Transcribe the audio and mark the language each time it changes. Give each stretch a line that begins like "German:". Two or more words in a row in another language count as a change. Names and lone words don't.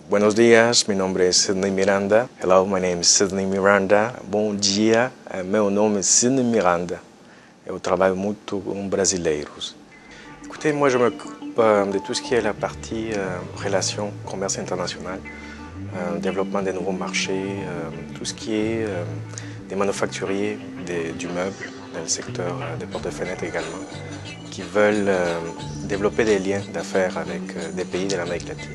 Spanish: Buenos dias,
Portuguese: meu nome é Sidney Miranda.
English: Hello, my name is Sidney Miranda.
Portuguese: Bom dia, meu nome é Sidney Miranda. Eu trabalho muito com brasileiros.
French: Écoutez, moi je m'occupe de tout ce qui est la partie relations, commerce international, développement des nouveaux marchés, tout ce qui est des manufacturiers du meuble, dans le secteur des portes et fenêtres également, qui veulent développer des liens d'affaires avec des pays de l'Amérique latine.